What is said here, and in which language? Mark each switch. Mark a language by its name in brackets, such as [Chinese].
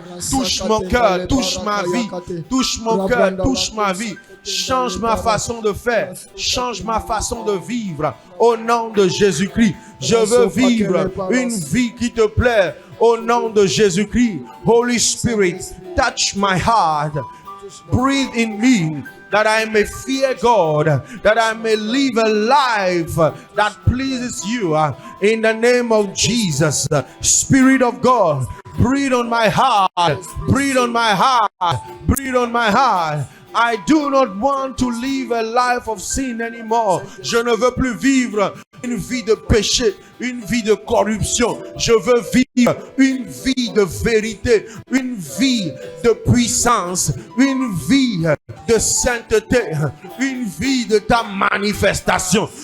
[French] Touche mon cœur, touche ma vie, touche mon cœur, touche ma vie. Change ma façon de faire, change ma façon de vivre. Au nom de Jésus-Christ, je veux vivre une vie qui te plaît. Au nom de Jésus-Christ, [English] Holy Spirit, touch my heart. Breathe in me, that I may fear God, that I may live a life that pleases you. In the name of Jesus, Spirit of God, breathe on my heart, breathe on my heart, breathe on my heart. I do not want to live a life of sin anymore. [French] Je ne veux plus vivre une vie de péché, une vie de corruption. Je veux vivre une vie de vérité, une vie de puissance, une vie de sainteté, une vie de ta manifestation.